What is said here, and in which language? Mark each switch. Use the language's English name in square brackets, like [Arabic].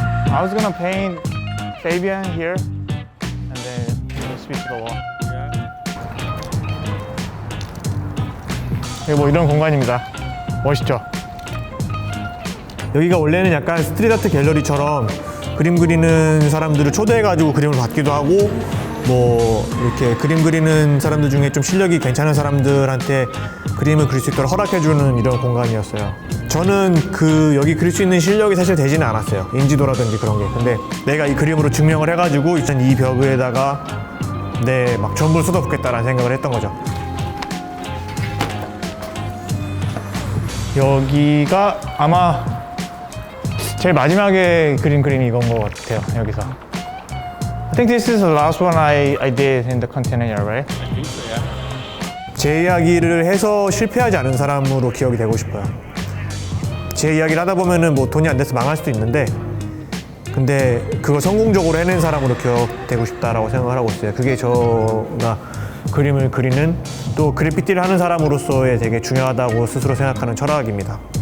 [English] I was gonna paint Fabian here, and then speak to the wall. [Korean] 이게 뭐 이런 공간입니다. 멋있죠? 여기가 원래는 약간 스트릿 아트 갤러리처럼 그림 그리는 사람들을 초대해가지고 그림을 받기도 하고 뭐 이렇게 그림 그리는 사람들 중에 좀 실력이 괜찮은 사람들한테 그림을 그릴 수 있도록 허락해주는 이런 공간이었어요. 저는 여기 그릴 수 있는 실력이 사실 되지는 않았어요. 인지도라든지 그런 게. 근데 내가 이 그림으로 증명을 해가지고 이 벽에다가 막 전부를 쏟아붓겠다라는 생각을 했던 거죠. 여기가 아마 제일 마지막에 그린 그림이 이건 것 같아요. 여기서. [English] I think this is the last one I did in the container, right? I think so, yeah. [Korean] 제 이야기를 해서 실패하지 않은 사람으로 기억이 되고 싶어요. 제 이야기를 하다 보면은 뭐 돈이 안 돼서 망할 수도 있는데, 근데 그걸 성공적으로 해낸 사람으로 기억되고 싶다라고 생각을 하고 있어요. 그게 저가 그림을 그리는 또 그래피티를 하는 사람으로서의 되게 중요하다고 스스로 생각하는 철학입니다.